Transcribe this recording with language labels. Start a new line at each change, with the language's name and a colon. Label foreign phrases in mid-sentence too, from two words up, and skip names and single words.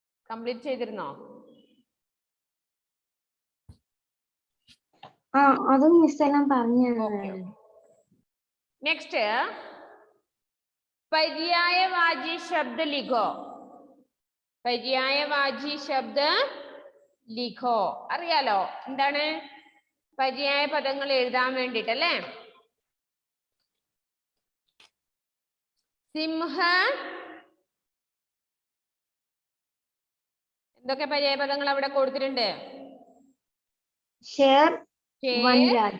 Malayalam: കംപ്ലീറ്റ് ചെയ്തിരുന്നോ? അതും മിസ് എല്ലാം പറഞ്ഞു.
Hindi: നെക്സ്റ്റ് पर्यायवाची शब्द लिखो. पर्यायवाची शब्द लिखो.
Malayalam: അറിയാലോ എന്താണ് പര്യായ പദങ്ങൾ എഴുതാൻ വേണ്ടിട്ട് അല്ലേ? സിംഹ എന്തൊക്കെ പര്യായ പദങ്ങൾ അവിടെ കൊടുത്തിട്ടുണ്ട്?
Hindi: शेर, वनराज.